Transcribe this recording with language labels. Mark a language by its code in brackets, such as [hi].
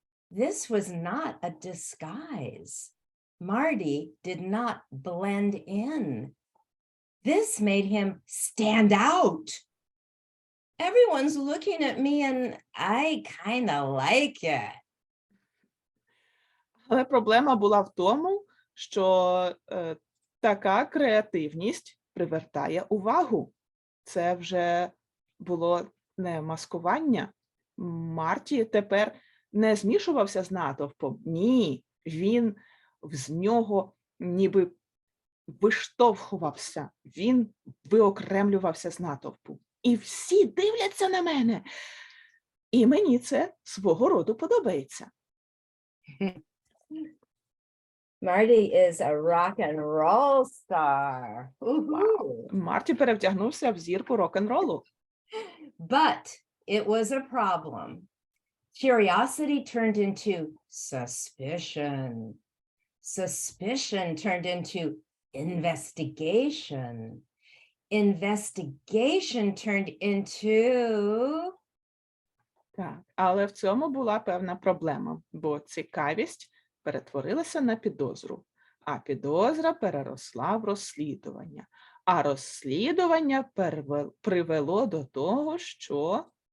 [en] This was not a disguise. Marty did not blend in. This made him stand out. Everyone's looking at me and I kind of like it. [uk] Але проблема була в тому, що така креативність привертає увагу. Це вже було не маскування. Марті тепер не змішувався з натовпом. Ні, він з нього ніби виштовхувався, він виокремлювався з натовпу. І всі дивляться на мене. І мені це свого роду подобається. [en] Marty is a rock and roll star. Вау. [uk] Марті перевдягнувся в зірку рок-н-ролу. [en] But it was a problem. Curiosity turned into suspicion. Suspicion turned into investigation. Investigation turned into... [uk] Так, але в цьому була певна проблема, бо цікавість перетворилася на підозру, а підозра переросла в розслідування, а розслідування привело до того, що...